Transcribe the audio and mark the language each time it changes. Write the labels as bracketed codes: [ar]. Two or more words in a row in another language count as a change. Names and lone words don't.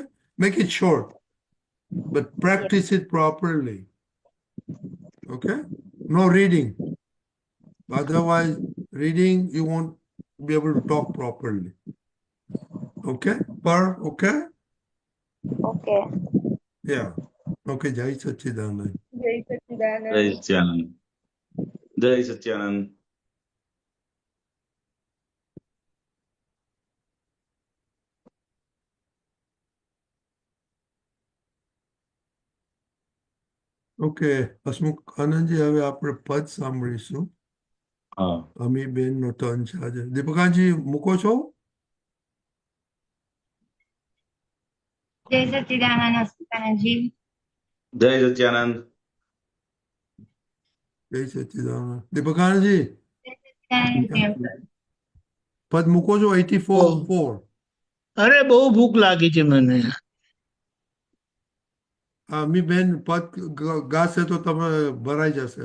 [en] Make it short, but practice it properly. Okay. No reading. Otherwise, reading you won't be able to talk properly. Okay. Per. Okay. ओके। Yeah. [gu] Okay. જય સચ્ચિદાનંદ. जय જય सच्चिदानंद। સચ્ચિદાનંદ. જય સચ્ચિદાનંદ. ઓકે, હસમુખ આનંદજી, હવે આપણે પદ સાંભળીશું. હા. અમીબેનનો ટર્ન છે આજે. દીપિકાજી મૂકો છો? જય સચ્ચિદાનંદ હસ્તિકાનંદ જી। જય સચ્ચિદાનંદ. જય સચ્ચિદાનંદ. દીપિકાજી જય સચ્ચિદાનંદ જી। પદ મૂકો છો 84-4. અરે બહુ ભૂખ લાગી છે મને। અમીબેન પદ ગાશે તો તમે ભરાઈ જશે.